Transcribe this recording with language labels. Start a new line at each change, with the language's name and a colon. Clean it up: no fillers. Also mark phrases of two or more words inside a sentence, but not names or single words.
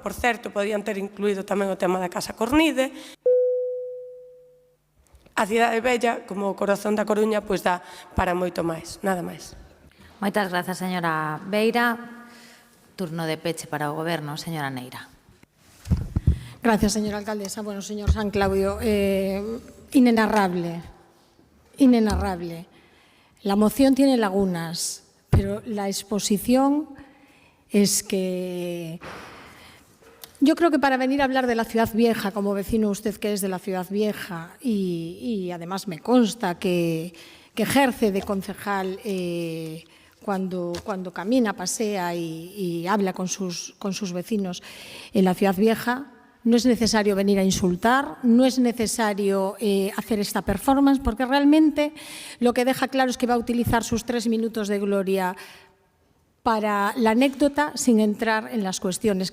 Galician: Por certo, podían ter incluído tamén o tema da Casa Cornide. A cidade bella, como o corazón da Coruña, pois dá para moito máis, nada máis. Moitas grazas, señora Beira. Turno de peche para o Goberno, señora Neira.
Spanish: Gracias, señora alcaldesa. Bueno, señor San Claudio, inenarrable, inenarrable. La moción tiene lagunas, pero la exposición es que... Yo creo que para venir a hablar de la ciudad vieja, como vecino usted que es de la ciudad vieja, y además me consta que ejerce de concejal cuando camina, pasea y habla con sus vecinos en la ciudad vieja, no es necesario venir a insultar, no es necesario hacer esta performance, porque realmente lo que deja claro es que va a utilizar sus 3 minutos de gloria para la anécdota sin entrar en las cuestiones.